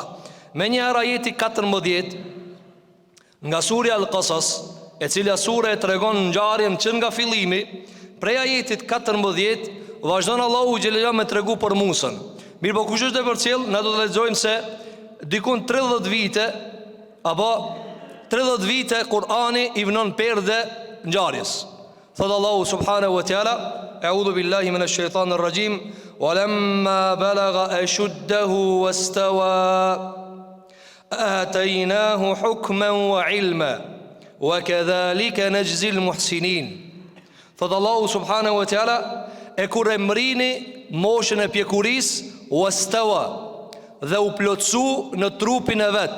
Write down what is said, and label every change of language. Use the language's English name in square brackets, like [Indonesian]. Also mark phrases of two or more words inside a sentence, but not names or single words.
[Albanian] Me një ajeti 14 nga surja Al-Qasas, e cila sure e tregon ngjarjen që nga fillimi, prej ajetit 14 vazhdon Allahu xhelal me tregu për Musën. Mirë, po kush është e përcjell? Ne do të lexojmë se dikun 30 vite apo 30 vite Kur'ani i vënon perde ngjarjes. [Arabic] Thot الله سبحانه وتعالى أعوذ بالله من الشيطان الرجيم, ولما بلغ أشده واستوى آتيناه حكما وعلما وكذلك نجزي المحسنين. [Albanian] Thot Allahu [Arabic] سبحانه وتعالى, [Albanian] e kur e mrini moshën e pjekurisë, wastawa, dhe u plotsu në trupin e vet.